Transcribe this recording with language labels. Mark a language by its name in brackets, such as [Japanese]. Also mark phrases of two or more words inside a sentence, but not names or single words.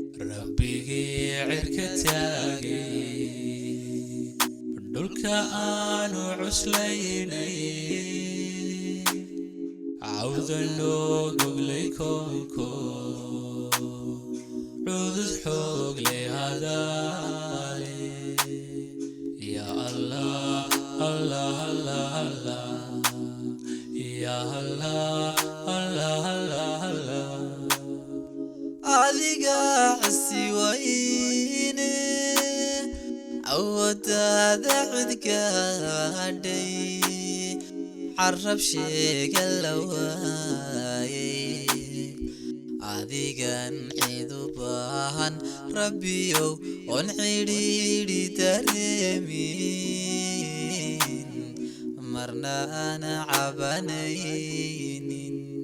[Somali] Rabbigii cirka taagay, dhulka aanu cuslaynay, cawda noo goglay koonko, cudud xoog leh hadaale. [Arabic] يا الله، الله، الله، الله. يا الله، الله، الله، الله. [Somali] Adiga xisi wayne, awooddaada cid gaadhay, carrab sheega la waayay. Adigan cid u baahan, Rabbiyow, oon cidhiidhi dareemin, marna aan cabanaynin.